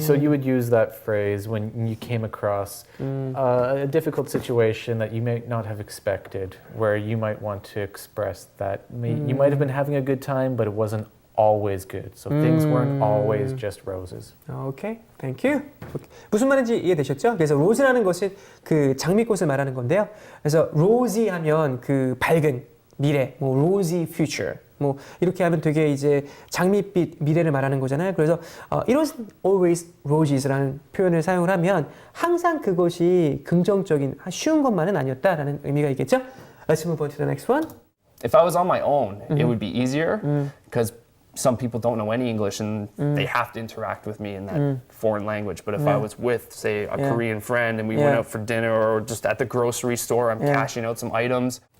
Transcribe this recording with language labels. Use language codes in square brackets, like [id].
[en] So you would use that phrase when you came across a difficult situation that you may not have expected, where you might want to express that you might have been having a good time, but it wasn't always good. So things weren't always just roses. Okay, thank you. [ko] 무슨 말인지 이해되셨죠? 그래서 rose라는 것은 그 장미꽃을 말하는 건데요. 그래서 rosy 하면 그 밝은 미래, 뭐 rosy future, 뭐 이렇게 하면 되게 이제 장밋빛 미래를 말하는 거잖아요. 그래서 it wasn't always roses라는 표현을 사용을 하면 항상 그것이 긍정적인 쉬운 것만은 아니었다라는 의미가 있겠죠. [en] Let's move on to the next one. If I was on my own, it would be easier because some people don't know any English and they have to interact with me in that foreign language. But if I was with, say, a Korean friend and we went out for dinner or just at the grocery store, I'm cashing out some items.